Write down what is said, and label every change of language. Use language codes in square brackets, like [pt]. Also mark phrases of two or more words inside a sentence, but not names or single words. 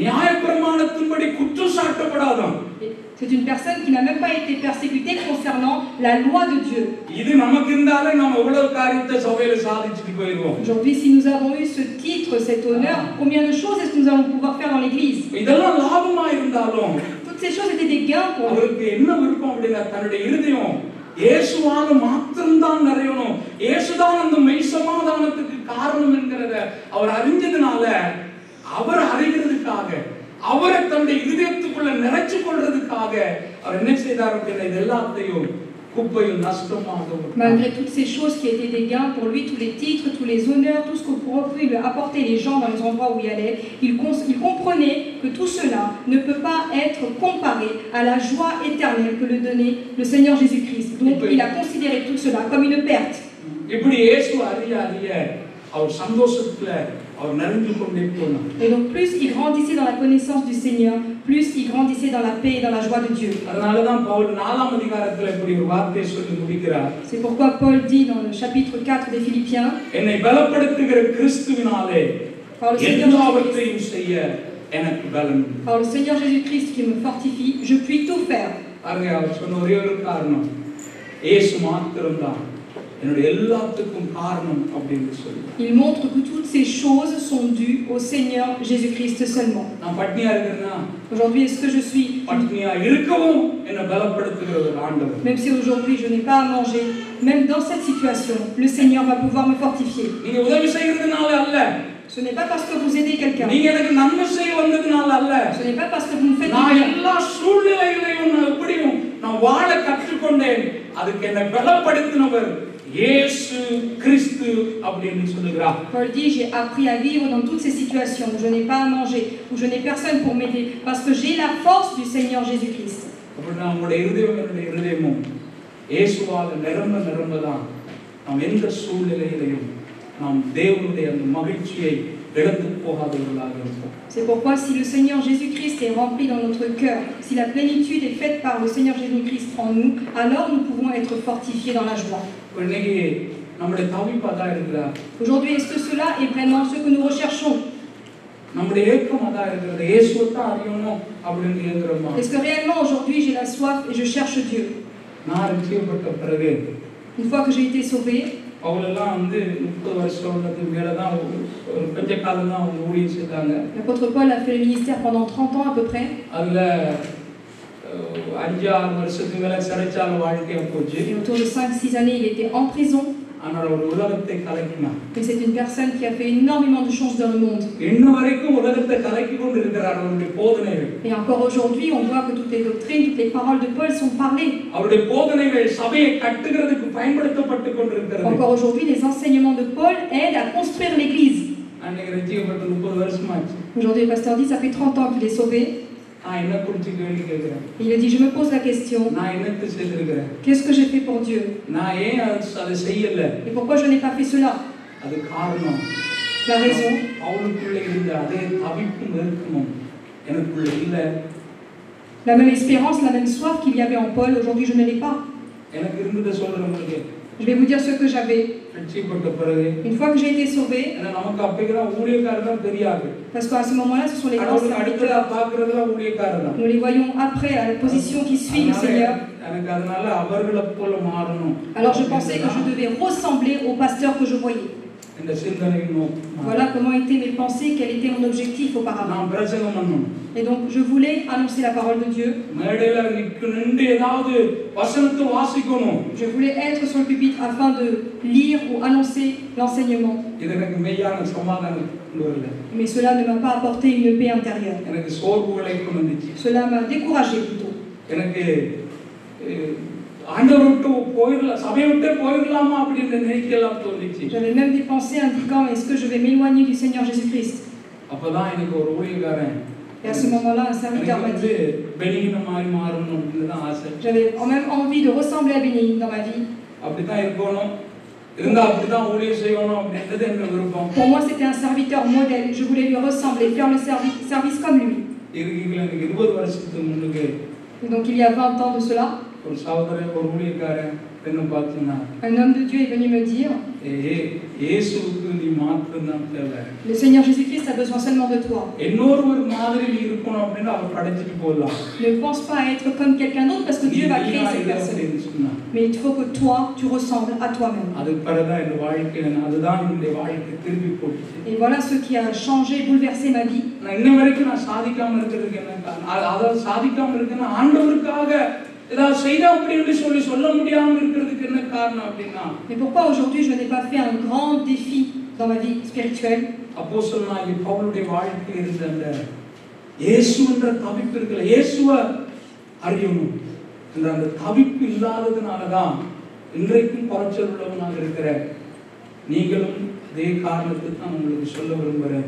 [fr] C'est une personne qui n'a même pas été persécutée concernant la loi de Dieu. Aujourd'hui, si nous avons eu ce titre, cet honneur, combien de choses est-ce que nous allons pouvoir faire dans l'Église? Toutes ces choses étaient des gains pour lui. [ta] இயேசுவால மாத்திரம்தான் நிறையணும், இயேசுதான் அந்த மெய் சமாதானத்துக்கு காரணம் என்கிறத அவர் அறிஞ்சதுனால, அவர் அறிகிறதுக்காக, அவரை தன்னுடைய இதயத்துக்குள்ள நிறைச்சு கொள்றதுக்காக அவர் என்ன செய்தார் அப்படின்னா இது எல்லாத்தையும் குப்பையும் நஷ்டமாக. [fr] Malgré toutes ces choses qui étaient des gains pour lui, tous les titres, tous les honneurs, tout ce que pouvaient lui apporter les gens dans les endroits où il allait, il comprenait que tout cela ne peut pas être comparé à la joie éternelle que le donnait le Seigneur Jésus-Christ. Donc il a considéré tout cela comme une perte. [ta] இப்படி இயேசு அறிய அறிய அவர் சந்தோஷத்துல அவர் நிறைந்து கொண்டே போனார். [fr] Et donc plus il grandissait dans la connaissance du Seigneur, plus il grandissait dans la paix et dans la joie de Dieu. [ta] அதனால தான் பவுல் 4ஆம் அதிகாரத்துல இப்படி ஒரு வார்த்தையை சொல்லி முடிக்கிறார். [fr] C'est pourquoi Paul dit dans le chapitre 4 des Philippiens, [ta] என்னை பலப்படுத்துகிற கிறிஸ்துவினாலே எல்லாவற்றையும் செய்ய எனக்கு பலன். [fr] Par le Seigneur Jésus-Christ qui me fortifie, je puis tout faire. [ta] பாருங்க, அவர் சொன்ன ஒரே ஒரு காரணம், இயேசு மாத்திரம்தான் என்னுடைய எல்லாத்துக்கும் காரணம் அப்படின்னு சொல்லுவார். [fr] Il montre que toutes ces choses sont dues au Seigneur Jésus-Christ seulement. [ta] நான் பட்னியா இருக்கேன்னா [fr] Aujourd'hui, est-ce que je suis, [ta] பட்னியா இருக்கவும் என்னை பலப்படுத்துகிற ஒரு ஆண்டவர். [fr] même si aujourd'hui je n'ai pas à manger, même dans cette situation, le Seigneur va pouvoir me fortifier. [ta] நீங்க உதவி செய்யறதுனால அல்ல. [fr] Ce n'est pas parce que vous aidez quelqu'un. [ta] நீங்க எனக்கு நன்மை செய்ய வந்ததுனால அல்ல. [fr] Ce n'est pas parce que vous me faites du [ta] நான் [fr] bien. [ta] எல்லா சூழ்நிலைகளையும் நான் எப்படியும் நான் வாழ கற்றுக்கொண்டேன். அதுக்கு என்னை பலப்படுத்தினவர் இயேசு கிறிஸ்து அப்படின்னு சொல்லுகிறார். [fr] Paul dit, j'ai appris à vivre dans toutes ces situations où je n'ai pas à manger, où je n'ai personne pour m'aider, parce que j'ai la force du Seigneur Jésus-Christ. [ta] அப்படின்னா நம்முடைய இருதயமும் இயேசுவால் நிரம்பதான் நாம் எந்த சூழ்நிலையிலையும் நாம் தேவனுடைய அந்த மகிழ்ச்சியை இழந்து போகாதவர்களாக இருப்போம். [fr] C'est pourquoi si le Seigneur Jésus-Christ est rempli dans notre cœur, si la plénitude est faite par le Seigneur Jésus-Christ en nous, alors nous pouvons être fortifiés dans la joie. [ta] இன்னைக்கு நம்முடைய தவிப்பு அதான் இருக்குதா? [fr] Aujourd'hui, est-ce que cela est vraiment ce que nous recherchons? [ta] நம்முடைய ஏக்கம் அதான் இருக்குது. இயேசுவை தான் அறியணும் அப்படின்னு ஏங்குறோமா? [fr] Est-ce que réellement aujourd'hui j'ai la soif et je cherche Dieu? [ta] நான் ரட்சிக்கப்பட்ட பிறகு [fr] Une fois que j'ai été sauvé, [ta] அவங்களெல்லாம் 30 வருஷத்துக்கு மேல தான் ஒரு கொஞ்ச காலம் தான் அவங்க ஊழியம் செய்தாங்க. [fr] l'apôtre Paul a fait le ministère pendant 30 ans à peu près. [ta] அதுல 5-6 வருஷத்துக்கு மேல சிறைச்சாலை வாழ்க்கையா போச்சு. [fr] Et autour de 5-6 années, il était en prison. [ta] ஆனால் ஒரு உலகத்தை கலக்கினார். [fr] Mais c'est une personne qui a fait énormément de choses dans le monde. [ta] இன்ன வரைக்கும் உலகத்தை கலக்கி கொண்டு இருக்கிறார் அவருடைய போதனைகள். [fr] Et encore aujourd'hui, on voit que toutes les doctrines, toutes les paroles de Paul sont parlées. [ta] அவருடைய போதனைகள் சபையை கட்டுகிறதுக்கு பயன்படுத்தப்பட்டு கொண்டிருக்கிறது. [fr] Encore aujourd'hui, les enseignements de Paul aident à construire l'église. [ta] அன்னைக்கு ரட்சிக்கப்பட்ட 30 வருஷமாச்சு. [fr] Aujourd'hui, le pasteur dit, ça fait 30 ans qu'il est sauvé. [ta] நான் என்ன குறித்து கேள்வி கேட்கிறேன்? [fr] Il a dit, je me pose la question, [ta] நான் என்னத்தை செய்திருக்கிறேன்? [fr] qu'est-ce que j'ai fait pour Dieu? [ta] நான் ஏன் அதை செய்யல? [fr] Et pourquoi je n'ai pas fait cela? [ta] அது காரணம். [fr] La raison, [ta] பவுலுக்குள்ள இருந்த அதே தவிப்பும் வெறுப்பும் எனக்குள்ள இல்ல. [fr] la même espérance, la même soif qu'il y avait en Paul, aujourd'hui je ne l'ai pas. [ta] எனக்கு இருந்ததை சொல்றேன் உங்களுக்கு. [fr] Je vais vous dire ce que j'avais. [ta] ரட்சிக்கப்பட்ட பிறகு [fr] Une fois que j'ai été sauvé, [ta] நமக்கு அப்பைக்குதான் ஊழியக்காரர் தான் தெரியாது. [fr] parce qu'à ce moment-là, ce sont les grands serviteurs. [ta] பார்க்கிறதுல ஊழியக்காரர் தான். [fr] Nous les voyons après, à la position qui suit le Seigneur. [ta] எனக்கு அதனால அவர்களை போல மாறணும். [fr] Alors je pensais que je devais ressembler au pasteur que je voyais. [ta] இந்த சிந்தனையின் நோக்கம். [fr] Voilà comment étaient mes pensées, quel était mon objectif auparavant. [ta] நான் பிரசங்கம் பண்ணணும். [fr] Et donc je voulais annoncer la parole de Dieu. [ta] மேடையில நின்று ஏதாவது வசனத்தை வாசிக்கணும். [fr] Je voulais être sur le pupitre afin de lire ou annoncer l'enseignement. [ta] இது எனக்கு மெய்யான சமாதானம் கொண்டு வரல. [fr] Mais cela ne m'a pas apporté une paix intérieure. [ta] எனக்கு சோர்வுகளை கொண்டு வந்துச்சு. [fr] Cela m'a découragé plutôt. [ta] எனக்கு ஆண்டவர் விட்டு போயிரலாம், சபையை விட்டு போயிரலாமா அப்படின்னு நினைக்கலாம் தோணுச்சு. [fr] J'avais même des pensées indiquant, est-ce que je vais m'éloigner du Seigneur Jésus-Christ? [ta] அப்பதான் எனக்கு ஒரு ஊழியக்காரன். [fr] Et à ce moment-là, un serviteur m'a dit, [ta] பெனிகினமாய் மாறணும் அப்படின்னு தான் ஆசை. [fr] j'avais même envie de ressembler à Bénigne dans ma vie. [ta] அப்படிதான் இருக்கணும், இருந்தா அப்படிதான் ஊழியம் செய்யணும் அப்படின்றது என்னோட விருப்பம். [fr] Pour moi, c'était un serviteur modèle. Je voulais lui ressembler, faire le service comme lui. [ta] இருக்கீங்களா? எனக்கு 20 வருஷத்துக்கு முன்னுக்கு. [fr] Et donc il y a 20 ans de cela, [ta] ஒரு சகோதரன் ஒரு ஊழியக்காரன் என்ன பார்த்தீங்கன்னா, [fr] un homme de Dieu est venu me dire, [ta] இயேசுவுக்கு நீ மாத்திரம் தான் தேவை. [fr] le Seigneur Jésus-Christ a besoin seulement de toi. [ta] இன்னொரு ஒரு மாதிரி நீ இருக்கணும் அப்படின்னு அவர் படைச்சிட்டு போகலாம். [fr] Ne pense pas à être comme quelqu'un d'autre parce que Dieu va créer cette personne. Mais il faut que toi, tu ressembles à toi-même. [ta] அதுக்கு பிறகுதான் இந்த வாழ்க்கை, அதுதான் என்னுடைய வாழ்க்கை திருப்பி போட்டுச்சு. [fr] Et voilà ce qui a changé, bouleversé ma vie. [ta] நான் இன்ன வரைக்கும் நான் சாதிக்காம இருக்கிறதுக்கு என்ன காரணம்? அதாவது சாதிக்காம இருக்குன்னா ஆண்டவருக்காக ஏதாவது செய்தா அப்படின்னு சொல்ல முடியாம இருக்கிறதுக்கு என்ன காரணம் அப்படின்னா, [fr] Mais pourquoi aujourd'hui je n'ai pas fait un grand défi dans ma vie spirituelle? [ta] அப்போஸ்தலனாகிய பவுலுடைய வாழ்க்கையில் இருந்த அந்த இயேசுன்ற தவிப்பு இருக்குல்ல, இயேசுவை அறியணும் என்ற அந்த தவிப்பு இல்லாததுனாலதான் இன்றைக்கும் குறைச்சல் உள்ளவனாக இருக்கிற நீங்களும் அதே காரணத்துக்கு தான் உங்களுக்கு சொல்ல விரும்புகிறேன்.